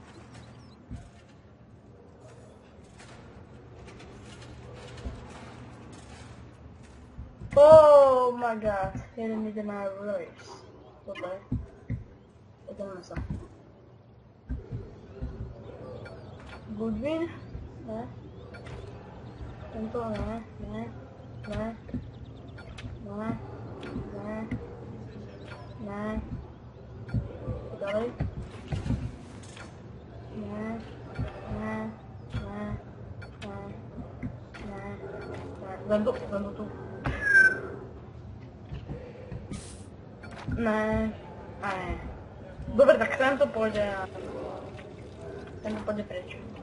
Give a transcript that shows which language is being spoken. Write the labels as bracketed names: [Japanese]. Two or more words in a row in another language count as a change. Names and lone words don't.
[English] Oh my god, [Slovak] jeden ide na race. Dobre. Ideme sa. Goodwin? Ne. Tento ne, ne, ne, ne, ne, ne. Ďalej. Ne, ne, ne, ne, ne, ne. Len tu. Ne, ne. Dobre, tak tento pôjde a tento pôjde preč.